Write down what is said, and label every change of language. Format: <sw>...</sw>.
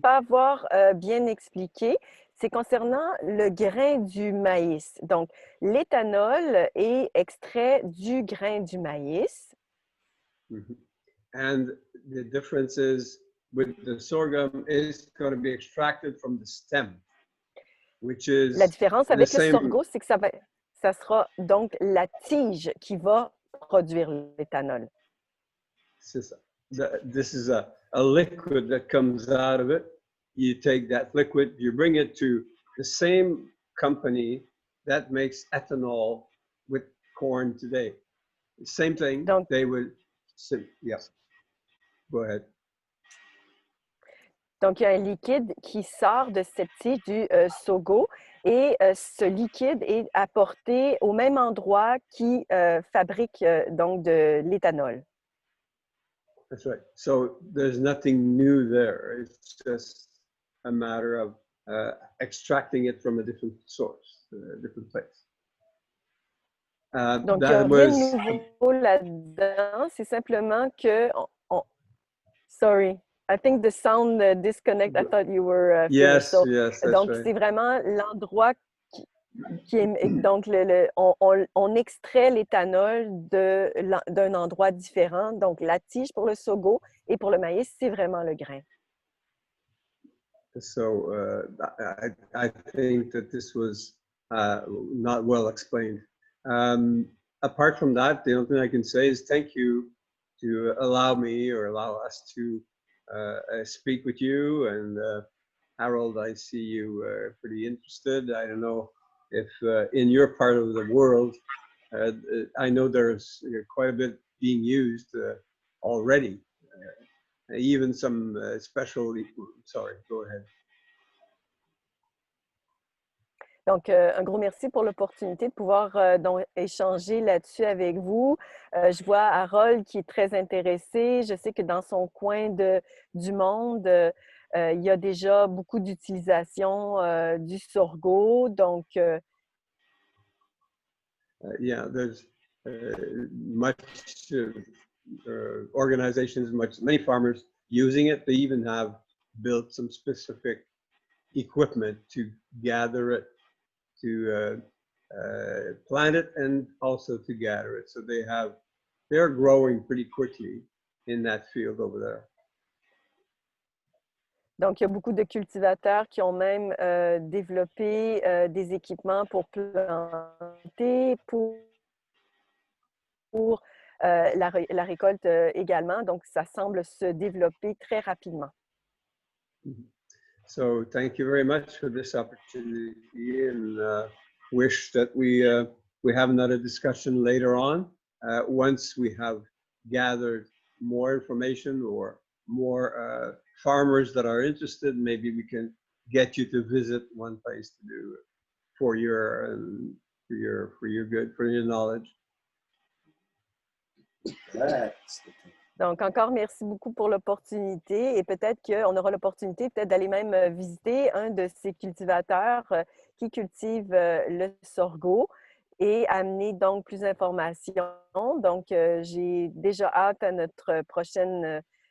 <fr>pas avoir bien expliqué, c'est concernant le grain du maïs. Donc, l'éthanol est extrait du grain du maïs. Mhm.</fr> <en>And the difference is with the sorghum is going to be extracted from the stem, which is</en> <fr>La différence</fr> <en>the</en> <fr>avec le</fr> <en>same.</en> <fr>sorgho, c'est que ça sera donc la tige qui va produire l'éthanol.</fr> <en>This is a liquid that comes out of it. You take that liquid, you bring it to the same company that makes ethanol with corn today. Same thing.</en> <fr>Donc,</fr> <en>they would say, yes. Go ahead.</en> <fr>Donc, il y a un liquide qui sort de cette tige du sorgho et ce liquide est apporté au même endroit qui fabrique donc de l'éthanol.</fr> <en>That's right. So there's nothing new there. It's just a matter of extracting it from a different source, a different place.</en> <fr>Donc, il n'y a rien de nouveau là-dedans. C'est simplement que...</fr> <en>Sorry. I think the sound disconnect. I thought you were finished. Yes, yes, that's</en> <fr>donc,</fr> <en>right.</en> <fr>c'est vraiment l'endroit qui est... Donc, on extrait l'éthanol d'un endroit différent. Donc, la tige pour le sorgho et pour le maïs, c'est vraiment le grain.</fr> <en>So I think that this was not well explained. Apart from that, the only thing I can say is thank you to allow me or allow us to speak with you. And Harold, I see you pretty interested. I don't know if in your part of the world, I know there's quite a bit being used already. Even some special, sorry, go ahead.</en> <fr>Donc, un gros merci pour l'opportunité de pouvoir donc, échanger là-dessus avec vous. Je vois Harold qui est très intéressé. Je sais que dans son coin du monde, il y a déjà beaucoup d'utilisation du sorgho. Donc,</fr> <en>yeah, there's much organizations, many farmers using it. They even have built some specific equipment to gather it, to plant it, and also to gather it. So they're growing pretty quickly in that field over there.</en> <fr>Donc, il y a beaucoup de cultivateurs qui ont même développé des équipements pour planter, pour la récolte également. Donc, ça semble se développer très rapidement.</fr> <en>So thank you very much for this opportunity, and wish that we have another discussion later on once we have gathered more information or more farmers that are interested. Maybe we can get you to visit one place to do it for your good, for your knowledge.</en> <fr>Donc, encore merci beaucoup pour l'opportunité et peut-être qu'on aura l'opportunité peut-être d'aller même visiter un de ces cultivateurs qui cultive le sorgho et amener donc plus d'informations. Donc, j'ai déjà hâte à notre prochaine</fr>